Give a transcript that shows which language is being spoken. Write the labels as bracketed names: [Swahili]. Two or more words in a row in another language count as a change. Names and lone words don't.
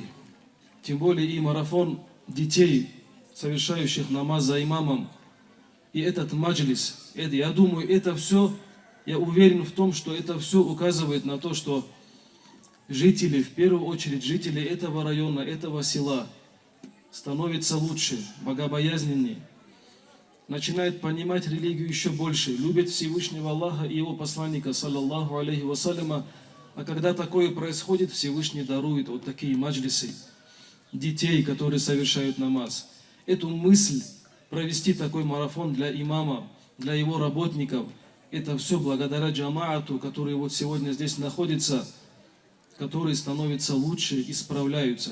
[Russian] Тем более и марафон детей, совершающих намаз за имамом, и этот маджлис, я думаю, это все, я уверен в том, что это все указывает на то, что жители, в первую очередь жители этого района, этого села, становятся лучше, богобоязненнее, начинают понимать религию еще больше, любят Всевышнего Аллаха и его посланника, [Arabic] صلى الله عليه وسلم. [Russian] А когда такое происходит, Всевышний дарует вот такие маджлисы детей, которые совершают намаз. Эту мысль провести такой марафон для имама, для его работников, это все благодаря джамаату, который вот сегодня здесь находится, которые становятся лучше, исправляются.